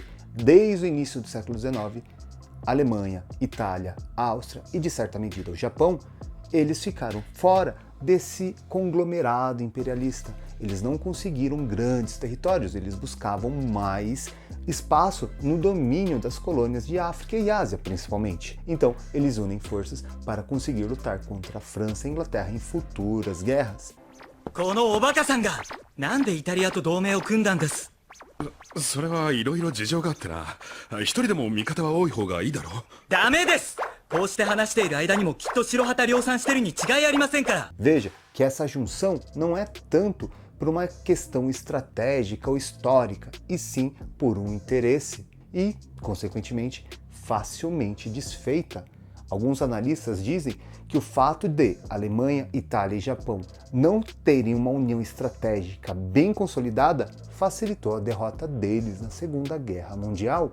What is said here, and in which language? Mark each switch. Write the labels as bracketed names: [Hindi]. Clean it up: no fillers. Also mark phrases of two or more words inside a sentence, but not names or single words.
[Portuguese] Desde o início do século XIX, Alemanha, Itália, Áustria e de certa medida o Japão, eles ficaram fora desse conglomerado imperialista. Eles não conseguiram grandes territórios, eles buscavam mais espaço no domínio das colônias de África e Ásia, principalmente. Então, eles unem forças para conseguir lutar contra a França e a Inglaterra em futuras guerras. [Japanese] このおバカさんがなんでイタリアと同盟を組んだんです。それはいろいろ事情があってな。一人でも味方は多い方がいいだろう。ダメです。こうして話している間にもきっと白旗量産してるに違いありませんから。 [Portuguese] Veja que essa junção não é tanto por uma questão estratégica ou histórica, e sim por um interesse e, consequentemente, facilmente desfeita. Alguns analistas dizem que o fato de Alemanha, Itália e Japão não terem uma união estratégica bem consolidada facilitou a derrota deles na Segunda Guerra Mundial.